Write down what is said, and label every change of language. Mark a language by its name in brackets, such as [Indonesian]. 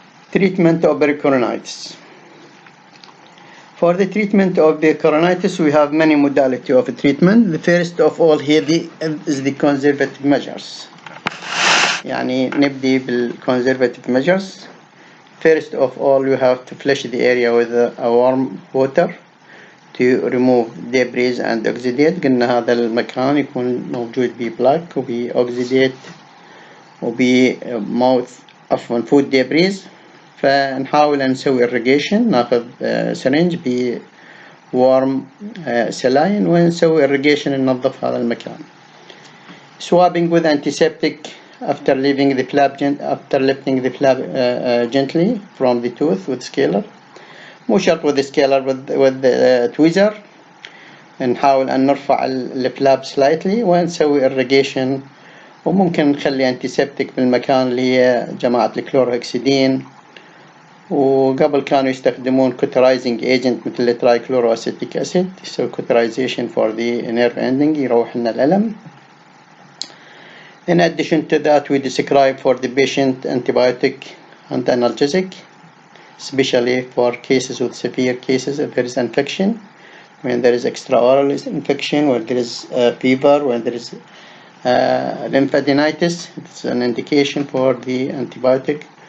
[English] Treatment of pericoronitis. For the treatment of the coronitis, we have many modalities of treatment. The first of all here is the conservative measures. [Arabic] يعني نبدي بالconservative measures. [English] First of all, you have to flush the area with a warm water to remove debris and oxidate. [Arabic] قلنا هذا المكان يكون موجود به plaque وبه oxidate وبه mouth عفوا food debris. فنحاول نسوي irrigation ناخذ سرنج ب warm saline ونسوي irrigation ننظف هذا المكان. [English] Swabbing with antiseptic after leaving the flap lifting the flap gently from the tooth with scaler. [Arabic] مو شرط [English] with the scaler with the tweezer. [Arabic] نحاول أن نرفع الفلاب slightly ونسوي irrigation وممكن نخلي antiseptic بالمكان اللي هي جماعة الكلوروهكسيدين. وقبل كانوا يستخدمون cauterizing agent مثل trichloroacetic acid يسوي [English] cauterization for the nerve ending [Arabic] يروح لنا الألم. [English] In addition to that, we describe for the patient antibiotic and analgesic, especially for cases with severe cases if there is infection, when there is extraoral infection, when there is fever, when there is lymphadenitis, it's an indication for the antibiotic.